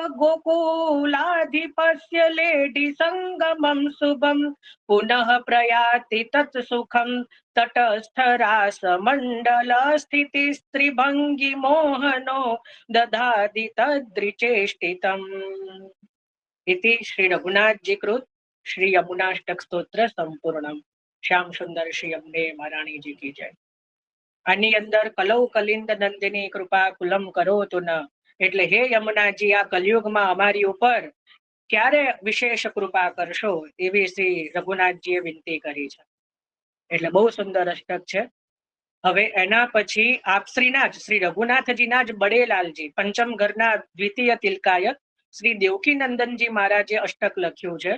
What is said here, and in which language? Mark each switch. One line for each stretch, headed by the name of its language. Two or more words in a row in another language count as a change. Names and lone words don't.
Sanskrit: गोकुलाधिपस्य लेढि संगमं शुभं पुनः प्रयाति तत् सुखं तटस्थरासमण्डल स्थितिस्त्रिभङ्गि मोहनो दधाति तद्रिचेष्टितम् इति श्री रघुनाथजी कृत श्री यमुनाष्टक स्तोत्र संपूर्णम।
Hindi: श्याम सुंदर श्री यमुने महारानी जी की जय।
Gujarati: આની અંદર
Sanskrit: કલૌ કલિન્દ નંદિની કૃપા કુલમ કરોતુ ન,
Gujarati: એટલે હે યમુનાજી આ કલયુગમાં અમારી ઉપર ક્યારે વિશેષ કૃપા કરશો એવી શ્રી રઘુનાથજીએ વિનંતી કરી છે. એટલે બહુ સુંદર અષ્ટક છે. હવે એના પછી આપશ્રીના જ શ્રી રઘુનાથજીના જ બડેલાલજી પંચમ ઘરના દ્વિતીય તિલકાયક શ્રી દેવકી નંદનજી મહારાજે અષ્ટક લખ્યું છે.